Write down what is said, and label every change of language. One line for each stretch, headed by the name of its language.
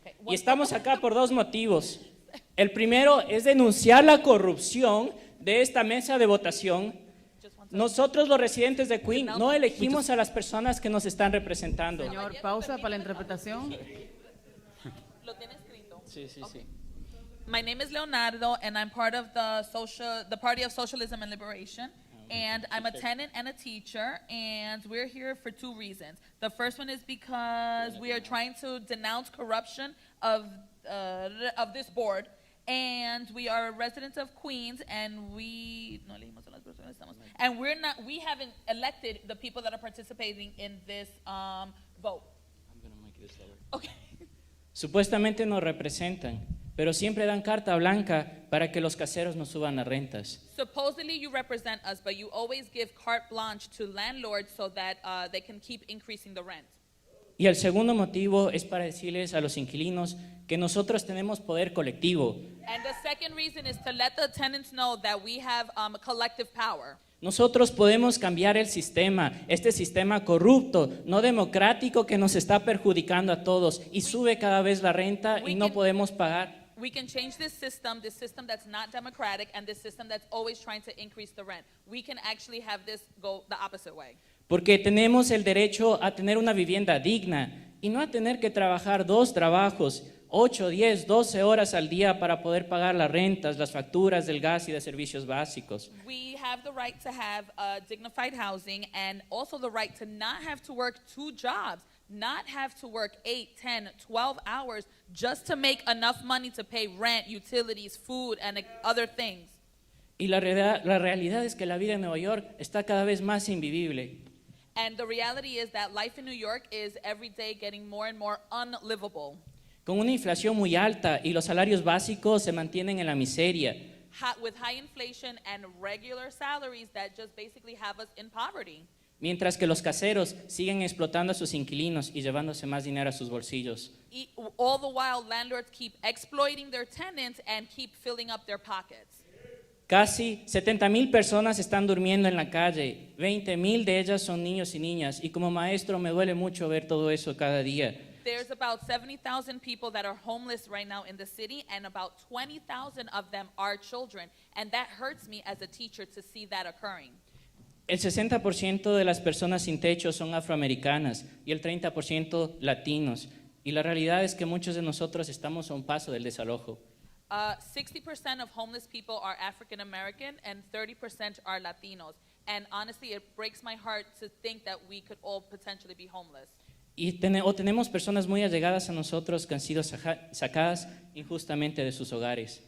Spanish: Y estamos acá por dos motivos. El primero es denunciar la corrupción de esta mesa de votación. Nosotros los residentes de Queens no elegimos a las personas que nos están representando. Señor, pausa para la interpretación. ¿Lo tiene escrito? Sí, sí, sí.
English: My name is Leonardo, and I'm part of the Party of Socialism and Liberation. And I'm a tenant and a teacher, and we're here for two reasons. The first one is because we are trying to denounce corruption of this board, and we are residents of Queens, and we haven't elected the people that are participating in this vote. I'm gonna make this lower. Okay.
Spanish: Supuestamente nos representan, pero siempre dan carta blanca para que los caseros no suban las rentas.
English: Supposedly you represent us, but you always give carte blanche to landlords so that they can keep increasing the rent.
Spanish: Y el segundo motivo es para decirles a los inquilinos que nosotros tenemos poder colectivo.
English: And the second reason is to let the tenants know that we have collective power.
Spanish: Nosotros podemos cambiar el sistema, este sistema corrupto, no democrático que nos está perjudicando a todos y sube cada vez la renta y no podemos pagar.
English: We can change this system that's not democratic and this system that's always trying to increase the rent. We can actually have this go the opposite way.
Spanish: Porque tenemos el derecho a tener una vivienda digna y no a tener que trabajar 2 trabajos, 8, 10, 12 horas al día para poder pagar las rentas, las facturas del gas y de servicios básicos.
English: We have the right to have dignified housing and also the right to not have to work 2 jobs, not have to work 8, 10, 12 hours just to make enough money to pay rent, utilities, food, and other things.
Spanish: Y la realidad es que la vida en Nueva York está cada vez más invivible.
English: And the reality is that life in New York is every day getting more and more unlivable.
Spanish: Con una inflación muy alta y los salarios básicos se mantienen en la miseria.
English: With high inflation and regular salaries that just basically have us in poverty.
Spanish: Mientras que los caseros siguen explotando a sus inquilinos y llevándose más dinero a sus bolsillos.
English: All the while, landlords keep exploiting their tenants and keep filling up their pockets.
Spanish: Casi 70,000 personas están durmiendo en la calle, 20,000 de ellas son niños y niñas, y como maestro me duele mucho ver todo eso cada día.
English: There's about 70,000 people that are homeless right now in the city, and about 20,000 of them are children, and that hurts me as a teacher to see that occurring.
Spanish: El 60% de las personas sin techo son afroamericanas y el 30% latinos, y la realidad es que muchos de nosotros estamos a un paso del desalojo.
English: 60% of homeless people are African American and 30% are Latinos. And honestly, it breaks my heart to think that we could all potentially be homeless.
Spanish: Y tenemos personas muy allegadas a nosotros que han sido sacadas injustamente de sus hogares.